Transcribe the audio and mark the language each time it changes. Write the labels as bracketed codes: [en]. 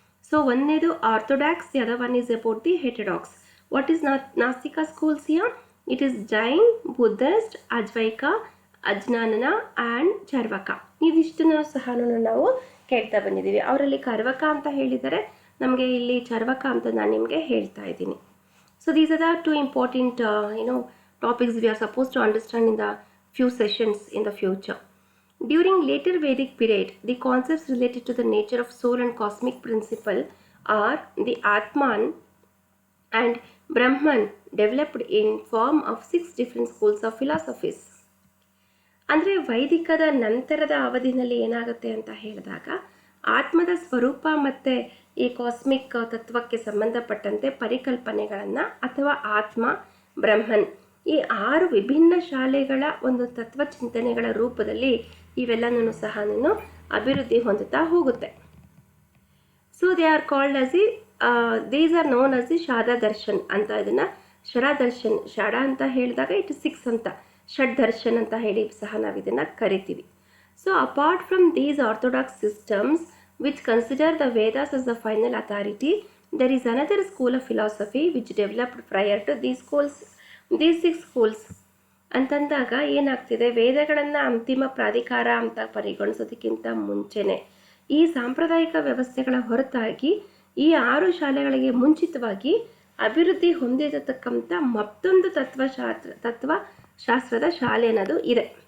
[en] so [kn] ಒಂದನೇದು [en] Orthodox, the other one is about the heterodox. What is nastika schools here? It is Jain, Buddhist, Ajivika, Ajnana and Charvaka. [kn] ಇದಿಷ್ಟನ್ನು ಸಹ ನಾವು ಕೇಳ್ತಾ ಬಂದಿದ್ದೀವಿ. ಅವರಲ್ಲಿ ಕರ್ವಕ ಅಂತ ಹೇಳಿದರೆ, ನಮಗೆ ಇಲ್ಲಿ ಚರ್ವಕ ಅಂತ ನಾನು ನಿಮಗೆ ಹೇಳ್ತಾ ಇದ್ದೀನಿ. [en] So these are the 2 important topics we are supposed to understand in the few sessions in the future. During later Vedic period, the concepts related to the nature of soul and cosmic principle are the Atman and Brahman developed in form of 6 different schools of philosophies. [kn] ಅಂದರೆ ವೈದಿಕದ ನಂತರದ ಅವಧಿನಲ್ಲಿ ಏನಾಗುತ್ತೆ ಅಂತ ಹೇಳಿದಾಗ ಆತ್ಮದ ಸ್ವರೂಪ ಮತ್ತು ಈ ಕಾಸ್ಮಿಕ್ ತತ್ವಕ್ಕೆ ಸಂಬಂಧಪಟ್ಟಂತೆ ಪರಿಕಲ್ಪನೆಗಳನ್ನು ಅಥವಾ ಆತ್ಮ, ಬ್ರಹ್ಮನ್ ಈ 6 ವಿಭಿನ್ನ ಶಾಲೆಗಳ ಒಂದು ತತ್ವ ಚಿಂತನೆಗಳ ರೂಪದಲ್ಲಿ ಇವೆಲ್ಲನೂ ಸಹ ಅಭಿವೃದ್ಧಿ ಹೊಂದುತ್ತಾ ಹೋಗುತ್ತೆ. [en] So they are called as these are known as the shad darshan ಅಂತ. [kn] ಇದನ್ನು ಶರಾದರ್ಶನ್, ಷಡ ಅಂತ ಹೇಳಿದಾಗ ಇಟ್ 6 ಅಂತ, ಷಡ್ ದರ್ಶನ್ ಅಂತ ಹೇಳಿ ಸಹ ನಾವು ಇದನ್ನು ಕರಿತೀವಿ. [en] So apart from these orthodox systems which consider the Vedas as the final authority, there is another school of philosophy which developed prior to these 6 schools. [kn] ಅಂತಂದಾಗ ಏನಾಗ್ತಿದೆ, ವೇದಗಳನ್ನು ಅಂತಿಮ ಪ್ರಾಧಿಕಾರ ಅಂತ ಪರಿಗಣಿಸೋದಕ್ಕಿಂತ ಮುಂಚೆನೆ ಈ ಸಾಂಪ್ರದಾಯಿಕ ವ್ಯವಸ್ಥೆಗಳ ಹೊರತಾಗಿ ಈ 6 ಶಾಲೆಗಳಿಗೆ ಮುಂಚಿತವಾಗಿ ಅಭಿವೃದ್ಧಿ ಹೊಂದಿರತಕ್ಕಂಥ ಮತ್ತೊಂದು ತತ್ವಶಾಸ್ತ್ರದ ಶಾಲೆ ಅನ್ನೋದು ಇದೆ.